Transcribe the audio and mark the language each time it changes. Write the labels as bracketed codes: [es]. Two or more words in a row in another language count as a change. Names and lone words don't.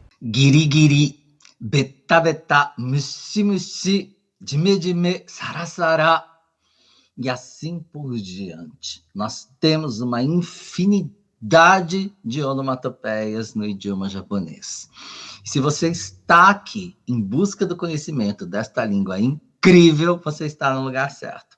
[ja] ギリギリ、ベッタベタ、ムシムシ, ジメジメ, サラサラ, [pt] e assim por diante. Nós temos uma infinidade de onomatopeias no idioma japonês. Se você está aqui em busca do conhecimento desta língua incrível, você está no lugar certo.